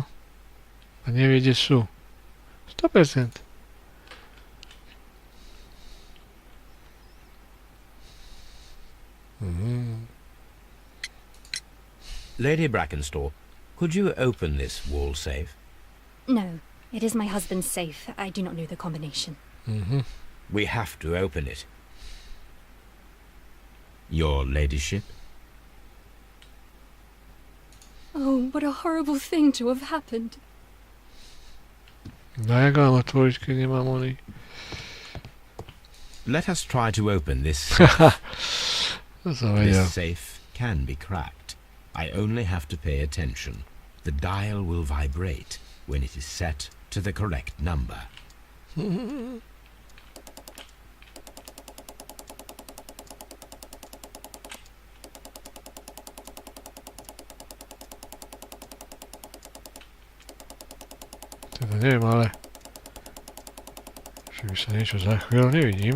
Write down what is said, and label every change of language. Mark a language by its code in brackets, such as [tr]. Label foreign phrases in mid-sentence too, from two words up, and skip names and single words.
[sk] A nevie, kde sú. 100%. [en] Lady Brackenstall, could you open this wall safe? No, it is my husband's safe. I do not know the combination. We have to open it. Your ladyship? Oh, what a horrible thing to have happened. [sk] No jak mám otvoriť, keď nemám oný? [en] Let us try to open this. [sk] To som vedel. [en] This safe can be cracked. I only have to pay attention. The dial will vibrate when it is set to the correct number. [sk] Teda neviem, ale... Že by sa niečo zachvíľal, nevidím.